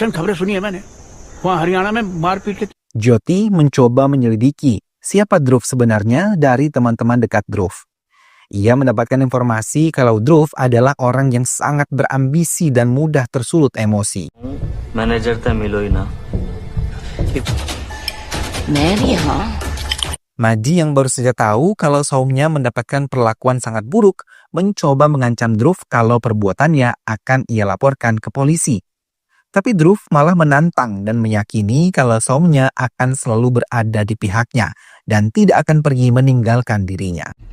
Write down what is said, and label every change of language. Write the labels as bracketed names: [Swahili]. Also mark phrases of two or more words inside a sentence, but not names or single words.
[Indonesian] Jyoti mencoba menyelidiki siapa Dhruv sebenarnya dari teman-teman dekat Dhruv. Ia mendapatkan informasi kalau Dhruv adalah orang yang sangat berambisi dan mudah tersulut emosi. [Hindi] Manager था मिलो ही ना. [Indonesian] Maji yang baru saja tahu kalau saumnya mendapatkan perlakuan sangat buruk, mencoba mengancam Dhruv kalau perbuatannya akan ia laporkan ke polisi. Tapi Dhruv malah menantang dan meyakini kalau saumnya akan selalu berada di pihaknya dan tidak akan pergi meninggalkan dirinya.